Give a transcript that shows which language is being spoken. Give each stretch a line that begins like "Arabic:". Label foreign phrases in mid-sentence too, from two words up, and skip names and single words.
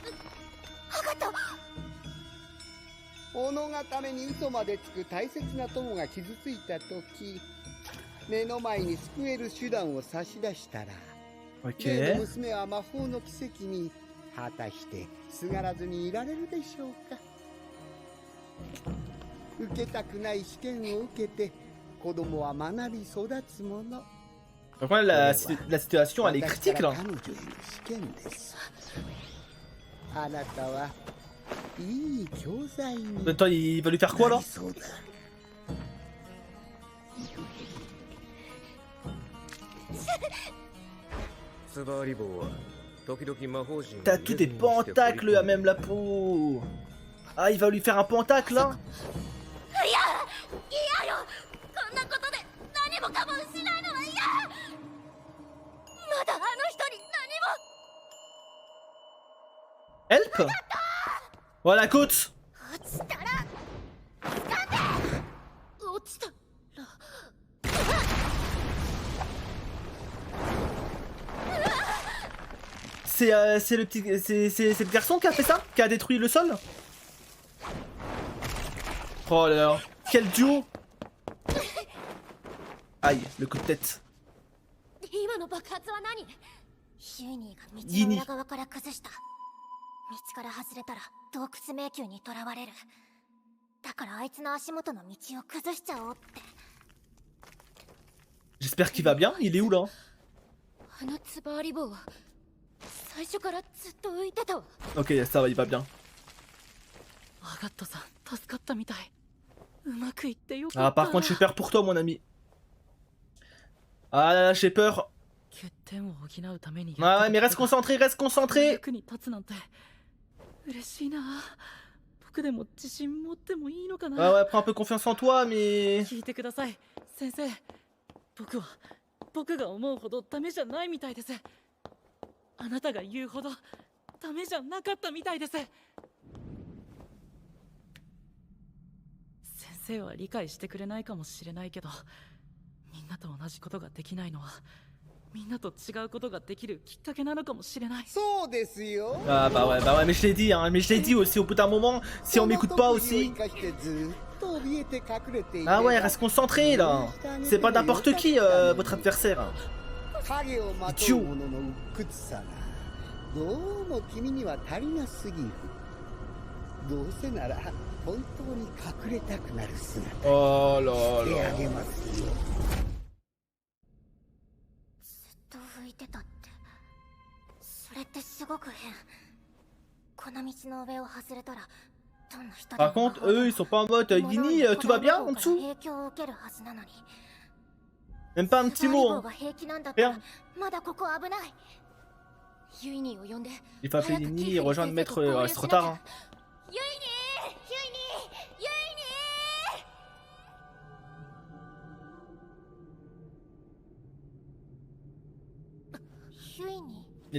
Japanese: 己がために嘘までつく大切な友が傷ついた時、目の前に救える手段を差し出したら、例 Ok. の娘は魔法の奇跡に果たしてすがらずにいられるでしょうか。受けたくない試験を受けて子供は学び育つもの。
French: Donc ouais, la situation elle est critique là.
Japanese: 私から彼女への試験です。あなたはいい教材に
French: Toi, il va lui faire quoi
Japanese: な
French: là?
Japanese: りそうだ。スバーリボーは時々魔法陣を
French: T'as tous des pentacles à même la peau. Ah, il va lui faire un pentacle là?
Japanese: いや嫌よ。こんなことで何もかも失うのは嫌。まだあの人に
French: Help. Voilà, côte.
Japanese: 落ちたら掴んで。落ちたら
French: C'est le petit, c'est le garçon qui a fait ça, qui a détruit le sol. Oh là là, quel duo. Aïe, le coup de tête.
Japanese: 今の爆発は何？ヒュイニーが道ギニの裏側から崩した。道から外れたら洞窟迷宮に囚われる。だからあいつの足元の道を崩しちゃおうって。
French: J'espère qu'il va bien. Il est où là?
Japanese: あのツバーリ棒は最初からずっと浮いてたわ。
French: Ok, ça va, il va bien.
Japanese: アガットさん助かったみたい。うまくいってよか
French: Ah,
Japanese: った。
French: par contre, j'ai peur pour toi, mon ami. Ah là là, j'ai peur.
Japanese: 欠点を補うために
French: Ah ouais, mais reste concentré, reste concentré.
Japanese: 役に立つなんて嬉しいな。僕でも自信持ってもいいのかな。 Ah ouais, prends un peu confiance en toi, mais... 聞いてください先生。僕が思うほどダメじゃないみたいです。あなたが言うほどダメじゃなかったみたいです。先生は理解してくれないかもしれないけど、みんなと同じことができないのはみんなと違うことができるきっかけなのかもしれない。そうですよ。
French: Ah bah ouais, mais je l'ai dit, hein, mais je l'ai dit aussi au bout d'un moment, si on m'écoute pas aussi... Ah ouais, reste concentré là. C'est pas n'importe qui, votre adversaire.
Japanese: 影をまとう者の鬱屈さがどうも君には足りなすぎる。どうせなら本当に隠れたくなる姿
French: Oh là
Japanese: してあ
French: là.
Japanese: げますよ。ずっと浮いてたって。それってすごく変。この道の上を外れたらどんな人でも
French: Par contre, eux, ils sont pas en mode Guini, tout va bien en dessous?
Japanese: 影響を受けるはずなのに。
French: Même pas un petit mot. Hein.
Japanese: が平気なんだったら
French: Rien.
Japanese: まだここ危ない。ユイニーを呼んで。
French: Il faut appeler Guini et rejoindre Maître. C'est trop tard. Hein.
Japanese: ユイニー、ユイニー、ユイニー。ユイニー。